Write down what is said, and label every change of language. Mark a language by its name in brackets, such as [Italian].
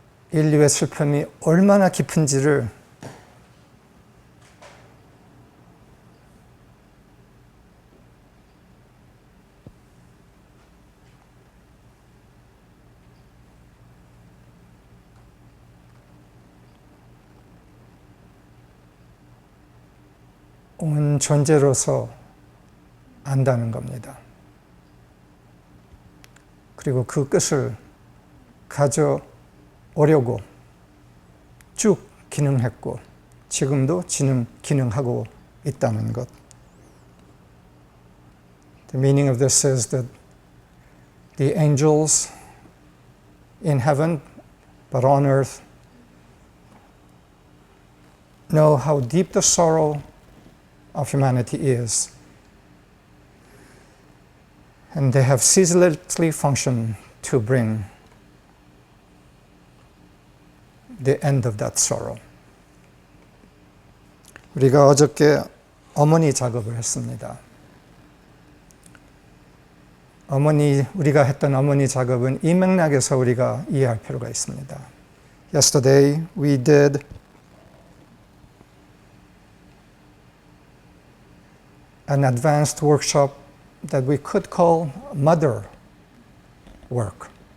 [Korean] 인류의 슬픔이 얼마나 깊은지를 온 존재로서 안다는 겁니다. 그리고 그 끝을 가져오려고 쭉 기능했고 지금도 기능하고 있다는 것. [English] The meaning of this is that the angels in heaven, but on earth, know how deep the sorrow of humanity is. And they have ceaselessly functioned to bring the end of that sorrow. [Korean] 우리가 어저께 어머니 작업을 했습니다. 우리가 했던 어머니 작업은 이 맥락에서 우리가 이해할 필요가 있습니다. [English] Yesterday we did an advanced workshop that we could call mother work.